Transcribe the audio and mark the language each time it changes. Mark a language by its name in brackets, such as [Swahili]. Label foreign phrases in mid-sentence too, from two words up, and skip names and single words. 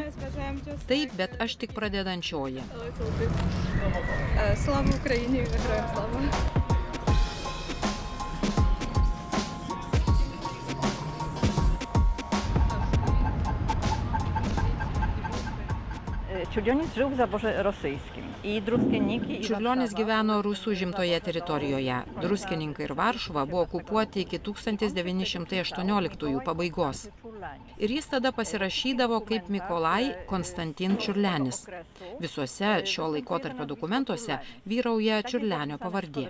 [Lithuanian] Taip, bet aš tik pradedančioji. [Ukrainian] Слава Україні, героям слава. [Polish] Čiurlionis żył w zaborze rosyjskim i druskienniki... [Lithuanian] Čiurlionis gyveno rusų žimtoje teritorijoje. Druskininkai ir Varšuva buvo okupuoti iki 1918 pabaigos. Ir jis tada pasirašydavo kaip Mikolaj Konstantin Čiurlenis. Visuose šio laikotarpio dokumentuose vyrauja Čiurlenio pavardė.